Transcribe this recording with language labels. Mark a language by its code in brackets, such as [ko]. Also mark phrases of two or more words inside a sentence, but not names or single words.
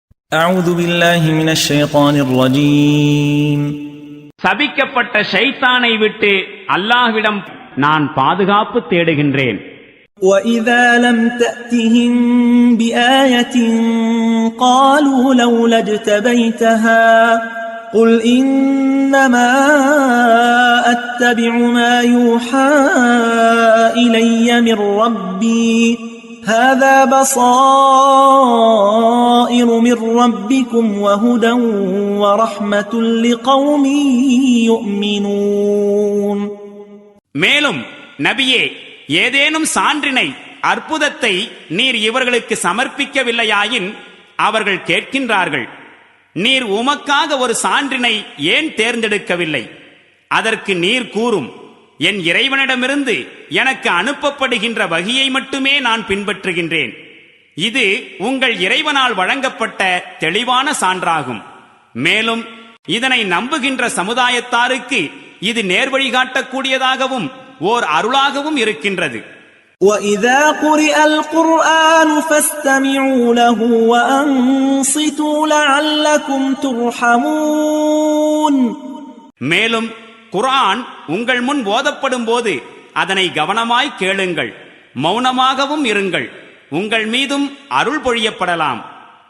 [ar] أعوذ بالله من الشيطان الرجيم [ta] சபிக்கப்பட்ட ஷைத்தானை விட்டு அல்லாஹ்விடம் நான் பாதுகாப்பு தேடுகின்றேன். [ar] وَإِذَا لَمْ تَأْتِهِمْ بِآيَةٍ قَالُوا لَوْلَا اجْتَبَيْتَهَا قُلْ إِنَّمَا أَتَّبِعُ مَا يُوحَى إِلَيَّ مِنْ رَبِّي هَذَا بَصَائِرُ مِنْ رَبِّكُمْ وَهُدًى وَرَحْمَةٌ لِقَوْمٍ يُؤْمِنُونَ. [ta] மேலும் நபியே, ஏதேனும் சான்றினை அற்புதத்தை நீர் இவர்களுக்கு சமர்ப்பிக்கவில்லையாயின் அவர்கள் கேட்கின்றார்கள், நீர் உமக்காக ஒரு சான்றினை ஏன் தேர்ந்தெடுக்கவில்லை? அதற்கு நீர் கூறும், என் இறைவனிடமிருந்து எனக்கு அனுப்பப்படுகின்ற வகியை மட்டுமே நான் பின்பற்றுகின்றேன். இது உங்கள் இறைவனால் வழங்கப்பட்ட தெளிவான சான்றாகும். மேலும் இதனை நம்புகின்ற சமுதாயத்தாருக்கு இது நேர்வழி காட்டக்கூடியதாகவும் ஓர் அருளாகவும் இருக்கின்றது. [ar] وَإِذَا قُرِئَ الْقُرْآنُ فَاسْتَمِعُوا لَهُ وَأَنصِتُوا لَعَلَّكُمْ تُرْحَمُونَ. [ta] மேலும் குர்ஆன் உங்கள் முன் ஓதப்படும் போது அதனை கவனமாய் கேளுங்கள், மௌனமாகவும் இருங்கள், உங்கள் மீதும் அருள் பொழியப்படலாம்.